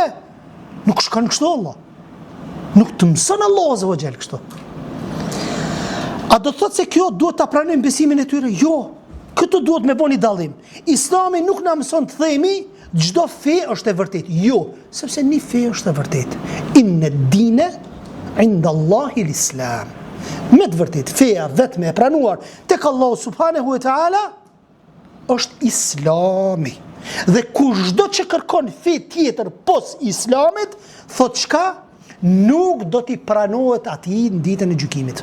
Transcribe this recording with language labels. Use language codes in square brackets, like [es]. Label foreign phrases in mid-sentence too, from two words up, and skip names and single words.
[sq] Nuk shkanë kështu Allah. Nuk të mësën Allah [ar] عز وجل [sq] kështu. A do të thotë se kjo duhet ta pranojmë besimin e tyre? Jo. Këtë duhet me bëni dallim. Islami nuk na mëson të themi çdo fe është e vërtetë. Jo, sepse një fe është e vërtetë. [ar] إن الدين عند الله الإسلام. [sq] Me të vërtetë, feja vetëm e pranuar tek Allahu [ar] سبحانه وتعالى [sq] është Islami. Dhe kushdo që kërkon fe tjetër pos Islamit, thot çka? Nuk do t'i pranohet atij në ditën e gjykimit.